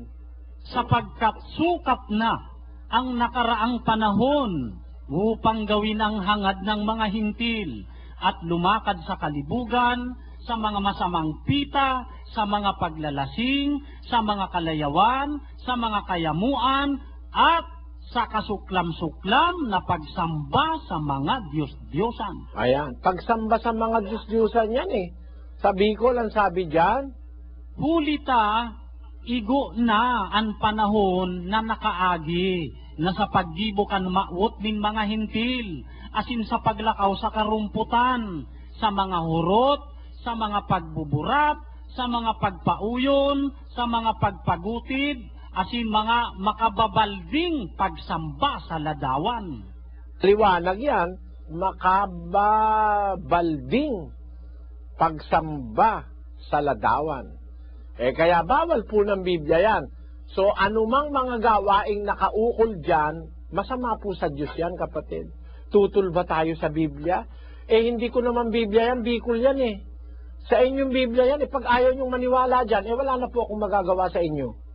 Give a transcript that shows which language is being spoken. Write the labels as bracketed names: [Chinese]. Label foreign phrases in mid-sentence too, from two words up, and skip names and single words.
[Filipino] Sapagkat sukat na ang nakaraang panahon upang gawin ang hangad ng mga hintil at lumakad sa kalibugan, sa mga masamang pita, sa mga paglalasing, sa mga kalayawan, sa mga kayamuan, at sa kasuklam-suklam na pagsamba sa mga Diyos-Diyosan. Ayan, pagsamba sa mga Diyos-Diyosan yan eh. Sa Bicol, ang sabi dyan, [Bikol] hulita, igo na ang panahon na nakaagi, na sa paggibo kan maot din mga hintil, asin sa paglakaw sa karumputan, sa mga hurot, sa mga pagbuburat, sa mga pagpauyon, sa mga pagpagutid, asin mga makababalding pagsamba sa ladawan. [Filipino] liwanag yan, [Bikol] makababalding pagsamba sa ladawan. [Filipino] Kaya bawal po ng Biblia yan. So, anumang mga gawaing nakaukol dyan, masama po sa Diyos yan, kapatid. Tutol ba tayo sa Biblia? Hindi ko naman Biblia yan, Bicol yan eh. Sa inyong Biblia yan, pag ayaw nyong maniwala dyan, wala na po akong magagawa sa inyo.